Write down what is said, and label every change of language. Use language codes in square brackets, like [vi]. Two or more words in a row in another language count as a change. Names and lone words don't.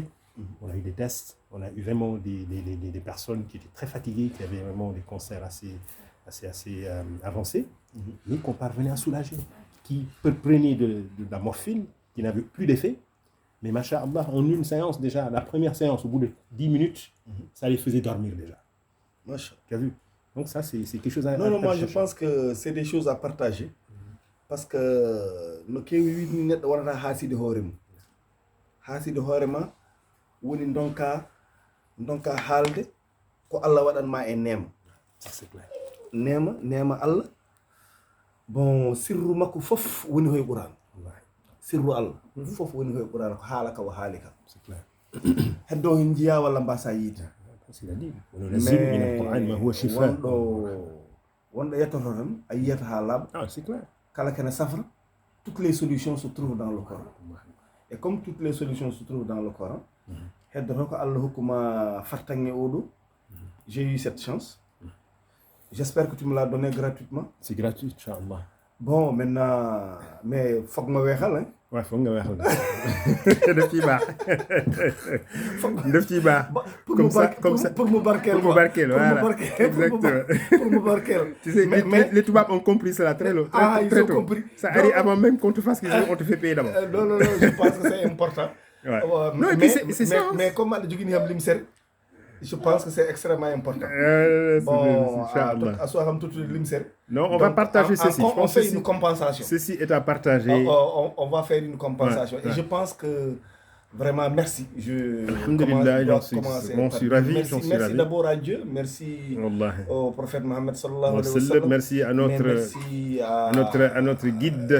[fr] On a eu des tests, on a eu vraiment des personnes qui étaient très fatiguées, qui avaient vraiment des cancers assez avancés, mais qu'on parvenait à soulager, qui prenaient de la morphine, qui n'avaient plus d'effet. Mais masha'Allah, en une séance déjà, la première séance, au bout de 10 minutes, ça les faisait dormir déjà. Tu as vu? Donc ça, c'est quelque chose à partager. Non, moi je pense que c'est des choses à partager. Parce que nous avons [ff] hasidi horema woni donka haalde ko Allah waɗanma e neema. [fr] C'est clair. [ff] Neema Allah bon sirru makko fof woni hoye qur'an sirru allah fof woni hoye qur'an ko haalaka wa haalika [fr] c'est clair [ff] heddo hen jiya walla mbasa yiide wonɗo yettoto tan a yiyata ha laaɓa [fr] c'est clair [ff] kala kene safra [fr] toutes les solutions se trouvent dans le Coran et comme toutes les solutions se trouvent dans le Coran [ff] heddoto ko Allah hokkuma fartange oɗo [fr] j'ai eu cette chance j'espère que tu me l'as donné gratuitement c'est gratuit inchallah bon maintenant mais [wo] foog ma weexal hein waaw foog nga weexal daf ciy baax daf ciy baax [fr] comme ça [wo] pour mu barkeel [fr] voilà exactement [wo] pour mu barkeel [fr] tu sais les tubaab ont compris cela très tôt ils ont compris ça arrive avant même qu'on te fasse quelque chose on te fait payer d'abord non je pense que c'est important non et puis c'est ça mais comme [ff] aɗa jogini ham limsere [fr] je pense que c'est extrêmement important bon [ff] a so ham tuttude limsere [fr] non on va partager ceci on fait une compensation ceci est à partager on va faire une compensation et je pense que vraiment merci alhamdulillah j'en suis ravi merci d'abord à Dieu merci au prophète Mohammed [ar] صلى الله عليه وسلم [fr] merci à notre guide